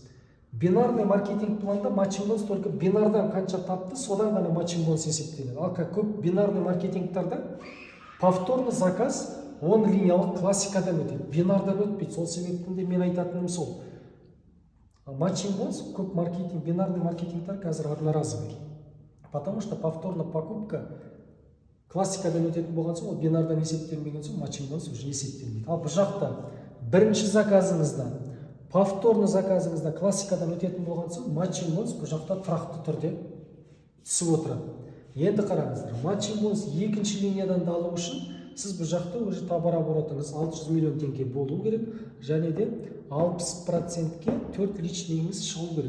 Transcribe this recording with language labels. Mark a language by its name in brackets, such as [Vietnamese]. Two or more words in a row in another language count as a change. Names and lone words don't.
[Russian] Бинарный маркетинг планда матчинг бонус только [Kazakh] бинардан қанша тапты, содан ғана [Russian] матчинг бонус [Kazakh] есептеледі. Ал көп [Russian] бинарный маркетингтарда повторный заказ [Kazakh] 10 линиялық классикадан өтеді. Бинардан өтпейді. Сол себептен де мен айтатыным сол. [Russian] Матчинг бонус [Kazakh] көп маркетинг, [Russian] бинарный маркетингтар [Kazakh] қазір одноразовый. [Russian] Потому что повторная покупка классикадан [Kazakh] өтетін болған соң, ол бинардан есептелмеген соң, [Russian] матчинг бонус уже [Kazakh] есептелмейді. Ал бұл жақта бірінші заказыңызда, [Russian] повторный заказыңызда классикадан [Kazakh] өтетін болған соң, [Russian] матчинг бонус [Kazakh] бұл жақта тұрақты түрде түсіп отырады. Енді қараңыздар, [Russian] матчинг бонус [Kazakh] екінші линиядан да алу үшін сіз бұл жақта [Russian] уже товар оборотыңыз [Kazakh] 600 миллион теңге болу керек, және де 60%-ке 4 личныйыңыз шығу керек.